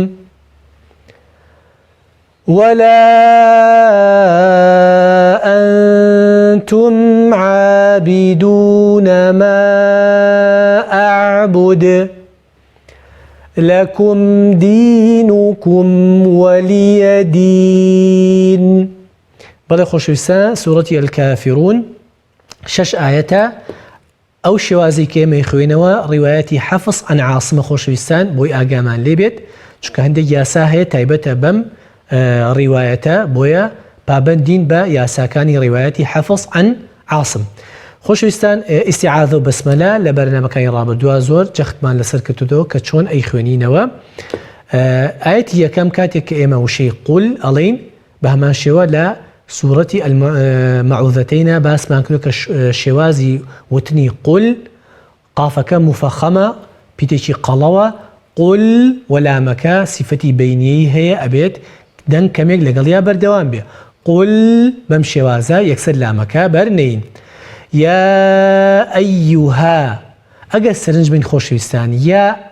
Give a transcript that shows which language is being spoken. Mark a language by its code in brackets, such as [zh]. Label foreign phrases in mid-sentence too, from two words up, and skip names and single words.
[ar] ولا أنتم عابدون ما أعبد لكم دينكم ولي دين [ckb] بەڵێ خۆشەویستان سوورەتی ئەلکافیڕون 6 ئایەتە ئەو شێوازەی کە ئێمە خوێنەوە ڕیوایەتی حەفظ عن عاصمە خۆشەویستان بۆی ئاگامان لێبێت چونکە هەندێک یاسا هەیە تایبەتە بەم ڕیوایەتە بۆیە پابەندین بە یاساکانی ڕیوایەتی حەفظ عن عاصم خۆشەویستان ئیستیعاذە و بەسمەلە لە بەرنامەکانی ڕابردووە زۆر جەختمان لەسەر کردووە کە چۆن ئەی خوێنینەوە ئایەتی یەکەم کاتێک کە ئێمە وشەی قول ئەڵێین بە هەمان شێوە لە سوورەتی مەعوذەتەینە باسمان کردو کە شێوازی وتنی قول قافەکە مفەخەمە پیتێکی قەڵەوە قول وەلامەکە سیفەتی بەینیەی هەیە ئەبێت دەنگ کەمێک لەگەڵیا بەردەوام بێ قول بەم شێوازە یەکسەر لامەکە بەرنین یا ئەیوها ئەگەر سەرنج بین خۆشەویستان یا